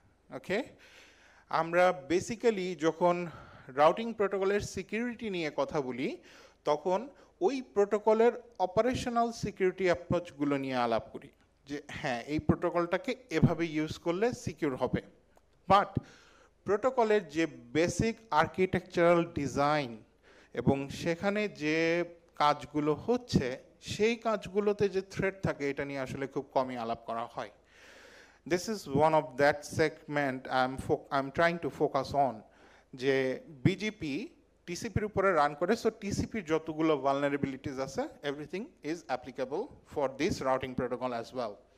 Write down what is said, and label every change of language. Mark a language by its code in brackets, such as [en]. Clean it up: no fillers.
[bn] ওকে, আমরা বেসিক্যালি যখন রাউটিং প্রোটোকলের সিকিউরিটি নিয়ে কথা বলি, তখন ওই প্রোটোকলের অপারেশনাল সিকিউরিটি অ্যাপ্রোচগুলো নিয়ে আলাপ করি, যে হ্যাঁ এই প্রোটোকলটাকে এভাবে ইউজ করলে সিকিউর হবে। বাট প্রোটোকলের যে বেসিক আর্কিটেকচারাল ডিজাইন এবং সেখানে যে কাজগুলো হচ্ছে, সেই কাজগুলোতে যে থ্রেট থাকে, এটা নিয়ে আসলে খুব কমই আলাপ করা হয়। [en] This is one of that segment I'm trying to focus on, যে BGP টিসিপির উপরে run করে। So টিসিপির যতগুলো ভালনারেবিলিটিস আছে, everything is applicable for this routing protocol as well.